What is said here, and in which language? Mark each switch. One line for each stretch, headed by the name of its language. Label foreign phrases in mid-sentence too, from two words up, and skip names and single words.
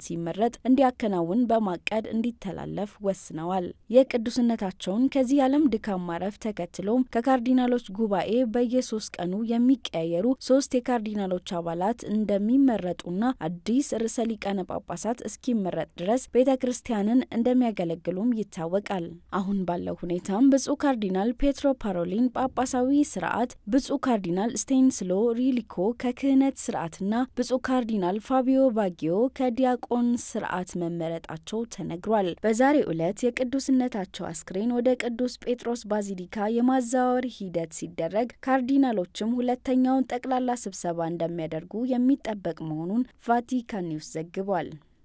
Amharic: ሲመረጥ እንዲያከናውን በማቀድ እንዲተላለፍ ወስነዋል። የቅዱስነታቸውን ከዚህ ዓለም ድካም ማረፍ ተከትሎም ከካርዲናሎች ጉባኤ በየ3 ቀኑ የሚቀያየሩ 3 የካርዲናሎች አባላት እንደሚመረጡና አዲስ ርዕሰ ሊቃነ ጳጳሳት እስኪመረጥ ድረስ ቤተክርስቲያንን እንደሚያገለግሉም ይታወቃል። አሁን ባለው ሁኔታም ብፁዕ ካርዲናል ፔትሮ ፓሮሊን ጳጳሳዊ ስርዓት፣ ብፁዕ ካርዲናል ስቴንስሎ ሪሊኮ ከክህነት ስርዓትና ብፁዕ ካርዲናል ፋቢዮ ባጊዮ ከዲያቆን ስርዓት መመረጣቸው ተነግሯል። በዛሬው ዕለት የቅዱስነታቸው አስክሬን ወደ ቅዱስ ጴጥሮስ ባዚሊካ የማዛወር ሂደት ሲደረግ ካርዲናሎችም ሁለተኛውን ጠቅላላ ስብሰባ እንደሚያደርጉ የሚጠበቅ መሆኑን ቫቲካን ኒውስ ዘግቧል።